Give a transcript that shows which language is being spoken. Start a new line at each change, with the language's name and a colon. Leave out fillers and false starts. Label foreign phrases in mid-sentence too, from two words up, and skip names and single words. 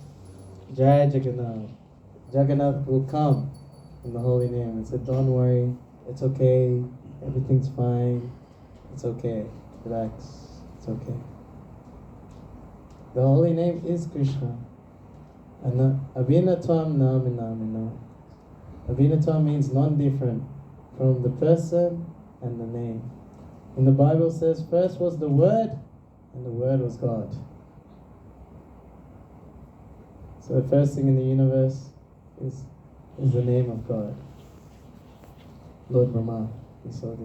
English: Don't worry. Jai Jagannath. Jagannath will come in the holy name and say, don't worry, it's okay, everything's fine, it's okay, relax, it's okay. The holy name is Krishna.
Sanskrit: And भिन्नत्वान् नाम-नामिनोः.
English: Bhinnatvān means non-different from the person and the name. And the Bible says, first was the Word, and the Word was God. So the first thing in the universe is the name of God. Lord Brahma, he saw this.